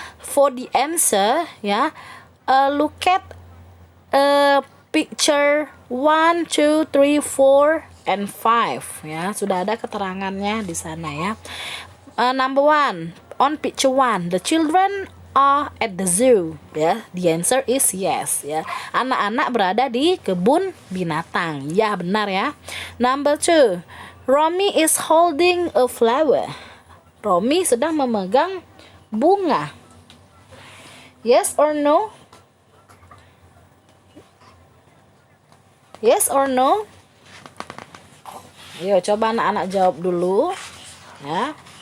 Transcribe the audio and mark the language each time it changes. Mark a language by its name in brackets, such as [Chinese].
[English] For the answer ya, look at picture 1, 2, 3, 4 and 5 ya. [Indonesian] Sudah ada keterangannya di sana ya. [English] Number 1, on picture 1, the children are at the zoo ya. The answer is yes ya. [Indonesian] Anak-anak berada di kebun binatang. Ya, benar ya. [English] Number 2, Romy is holding a flower. [Indonesian] Romy sedang memegang bunga. [English] Yes or no? Yes or no? [Indonesian] Ayo coba anak-anak jawab dulu ya.